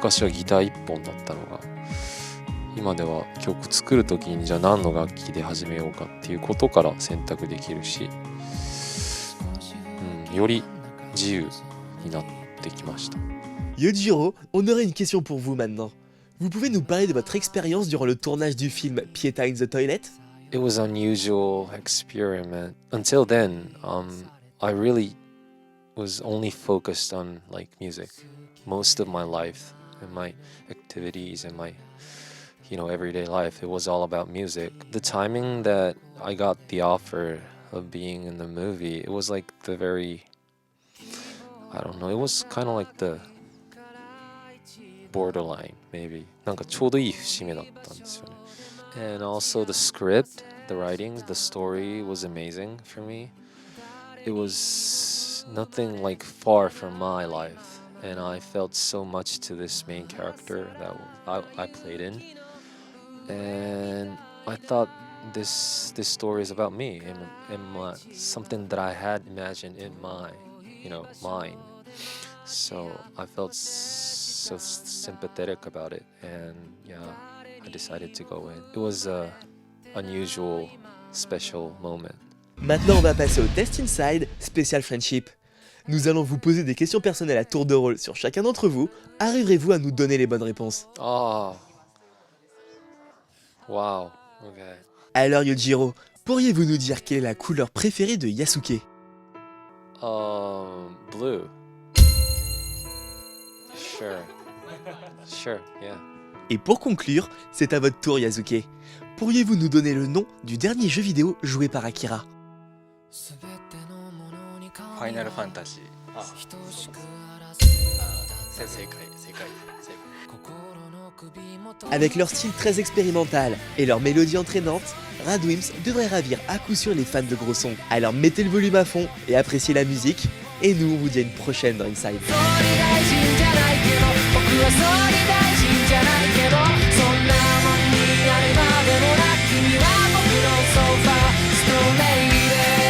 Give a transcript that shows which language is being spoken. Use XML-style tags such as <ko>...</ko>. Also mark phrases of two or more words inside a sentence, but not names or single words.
<ja>昔はギター一本だったのが、今では曲作る時にじゃあ何の楽器で始めようかっていうことから選択できるし、より自由になってきました。</ja> <fr>Yojiro, on aurait une question pour vous maintenant. Vous pouvez nous parler de votre expérience durant le tournage du film Pieta in the Toilet?</fr> <en>It was an unusual experiment. Until then, I really was only focused on music. Most of my life and my activities and my everyday life, it was all about music. The timing that I got the offer of being in the movie, it was like the very, I don't know, it was kind of like the borderline, maybe.</en> <ja>なんかちょうどいい節目だったんですよね。</ja> <en>And also the script, the writings, the story was amazing for me. It was nothing far from my life, and I felt so much to this main character that I played in. And I thought this story is about me and something that I had imagined in my mind. So I felt so sympathetic about it, and I decided to go in. It was a unusual, special moment.</en> <fr>Maintenant, on va passer au Test Inside spécial Friendship. Nous allons vous poser des questions personnelles à tour de rôle sur chacun d'entre vous. Arriverez-vous à nous donner les bonnes réponses?</fr> <en>Oh, wow, okay.</en> <fr>Alors Yojiro, pourriez-vous nous dire quelle est la couleur préférée de Yasuke?</fr> <en>Blue. Sure, yeah.</en> <fr>Et pour conclure, c'est à votre tour Yasuke. Pourriez-vous nous donner le nom du dernier jeu vidéo joué par Akira? Final Fantasy.</fr> <ja>正解。</ja> <fr>Avec leur style très expérimental et leur mélodie entraînante, Radwimps devrait ravir à coup sûr les fans de gros sons. Alors mettez le volume à fond et appréciez la musique. Et nous, on vous dit à une prochaine dans Inside.</fr> <ja>総理大臣じゃないけど僕は総理大臣じゃないけどそんなもんになるまでもな君は僕のソファーストレイで</ja>